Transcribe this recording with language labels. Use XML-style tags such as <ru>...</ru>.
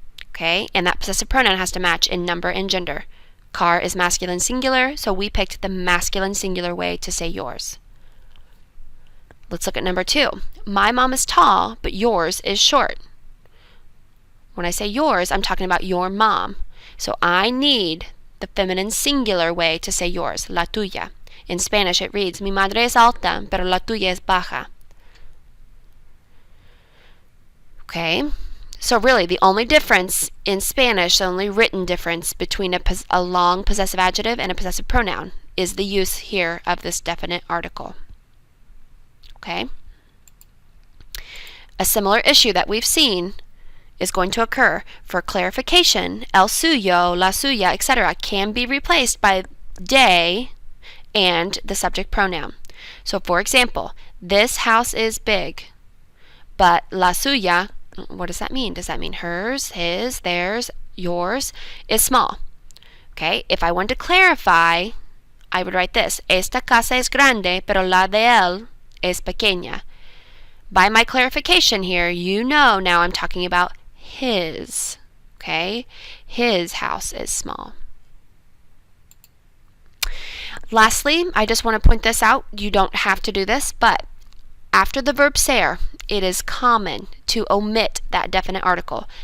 <en>Okay, and that possessive pronoun has to match in number and gender. Car is masculine singular, so we picked the masculine singular way to say yours. Let's look at number 2. My mom is tall, but yours is short. When I say yours, I'm talking about your mom. So I need the feminine singular way to say yours, la tuya. In Spanish it reads,</en> <es>mi madre es alta, pero la tuya es baja.</es> <en>Okay, so really the only difference in Spanish, the only written difference between a long possessive adjective and a possessive pronoun is the use here of this definite article. Okay? A similar issue that we've seen is going to occur. For clarification, el suyo, la suya, etc. can be replaced by de and the subject pronoun. So for example, this house is big, but la suya, what does that mean? Does that mean hers, his, theirs, yours is small? Okay, if I want to clarify, I would write this:</en> <es>esta casa es grande, pero la de él es pequeña.</es> <en>By my clarification here, you know now I'm talking about his. Okay, his house is small. Lastly, I just want to point this out. You don't have to do this, but after the verb ser, it is common to omit that definite article.</en>